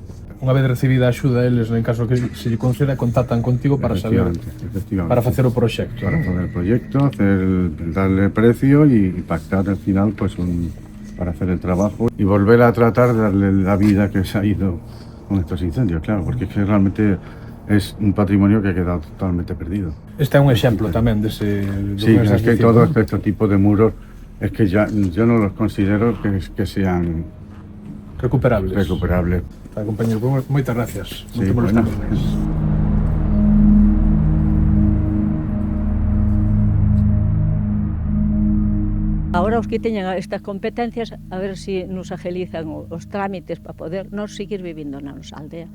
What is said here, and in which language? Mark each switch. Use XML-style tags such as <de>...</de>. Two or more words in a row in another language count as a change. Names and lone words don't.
<gl>Unha vez recibida a axuda, eles, en caso que se lle conceda, contactan contigo para saber, Efectivamente. para facer o proxecto.</gl> <es>Para facer el proyecto, darle precio y pactar al final pues para hacer el trabajo y volver a tratar de darle la vida que se ha ido con estos incendios, claro, porque es que realmente es un patrimonio que ha quedado totalmente perdido.</es> <gl>Este é un exemplo tamén dese...</gl> <es>Sí, es que todo este tipo de muros es que ya yo no los considero que sean recuperables. Tá,</es> <gl>compañero, moitas gracias.</gl> <es>Sí, bueno.</es> <gl>Ahora os que teñen estas competencias, a ver se nos agilizan os trámites para poder nos seguir vivindo na nosa aldea.</gl>